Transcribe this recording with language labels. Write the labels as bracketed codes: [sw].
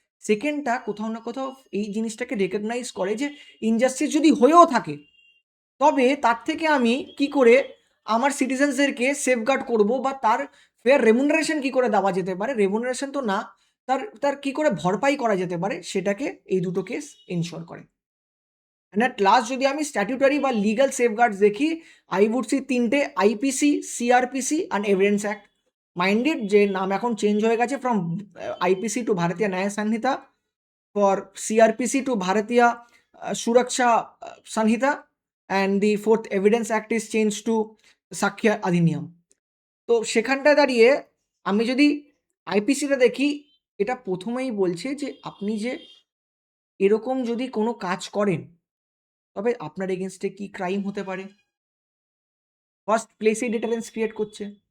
[bn] সেকেন্ডটা কোথাও না কোথাও এই জিনিসটাকে রেকগনাইজ করে যে ইনজাস্টিস যদি হয়েও থাকে, তবে তার থেকে আমি কি করে আমার সিটিজেন্সদেরকে সেফগার্ড করব, বা তার ফেয়ার রেমুনারেশন কি করে দেওয়া যেতে পারে, রেমুনারেশন তো না, তার তার কি করে ভরপাই করা যেতে পারে, সেটাকে এই দুটো কেস ইনশোর করে। অ্যান্ড অ্যাট লাস্ট যদি আমি স্ট্যাটিউটারি বা লিগাল সেফগার্ডস দেখি, আই উড সি তিনটে: IPC, CrPC and evidence act. [en] Minded যে নাম এখন চেঞ্জ হয়ে গেছে from IPC to Bharatiya Nyaya Sanhita, for CRPC to Bharatiya Suraksha Sanhita, and the fourth Evidence Act is changed to Sakya Adhiniyam. [bn] তো সেখানটায় দাঁড়িয়ে আমি যদি আইপিসিটা দেখি, এটা প্রথমেই বলছে যে আপনি যে এরকম যদি কোনো কাজ করেন, তবে আপনার এগেনস্টে কি ক্রাইম হতে পারে, ফার্স্ট প্লেসেই ডিটারেন্স ক্রিয়েট করছে।